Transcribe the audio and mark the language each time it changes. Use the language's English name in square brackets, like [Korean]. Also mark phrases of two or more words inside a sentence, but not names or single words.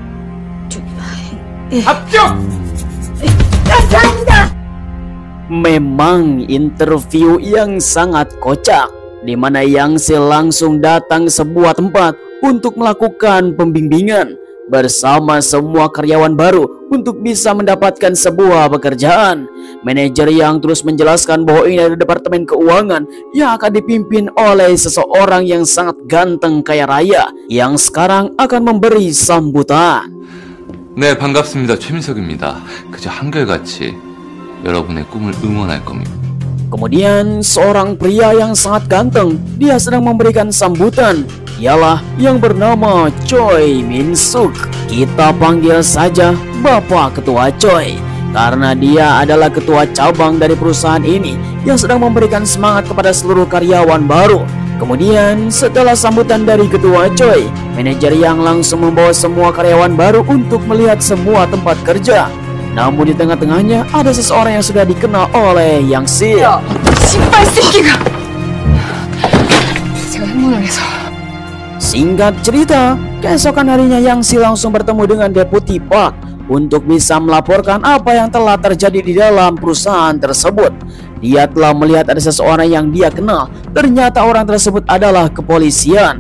[Indonesian] Memang interview yang sangat kocak, di mana Yang Sil langsung datang ke sebuah tempat untuk melakukan pembimbingan bersama semua karyawan baru untuk bisa mendapatkan sebuah pekerjaan. Manajer yang terus menjelaskan bahwa ini adalah Departemen Keuangan yang akan dipimpin oleh seseorang yang sangat ganteng kaya raya yang sekarang akan memberi sambutan. [Korean] 네, 반갑습니다. 최민석입니다. 그저 한결같이 여러분의 꿈을 응원할 겁니다. [Indonesian] Kemudian seorang pria yang sangat ganteng, dia sedang memberikan sambutan. Ialah yang bernama Choi Min Suk. Kita panggil saja Bapak Ketua Choi, karena dia adalah ketua cabang dari perusahaan ini yang sedang memberikan semangat kepada seluruh karyawan baru. Kemudian setelah sambutan dari Ketua Choi, manajer yang langsung membawa semua karyawan baru untuk melihat semua tempat kerja. Namun di tengah-tengahnya ada seseorang yang sudah dikenal oleh Yang Sil. [Korean] 신발 새끼가. 제가 행문항에서. [Indonesian] Singkat cerita, keesokan harinya Yang Sil langsung bertemu dengan Deputi Park untuk bisa melaporkan apa yang telah terjadi di dalam perusahaan tersebut. Dia telah melihat ada seseorang yang dia kenal. Ternyata orang tersebut adalah kepolisian.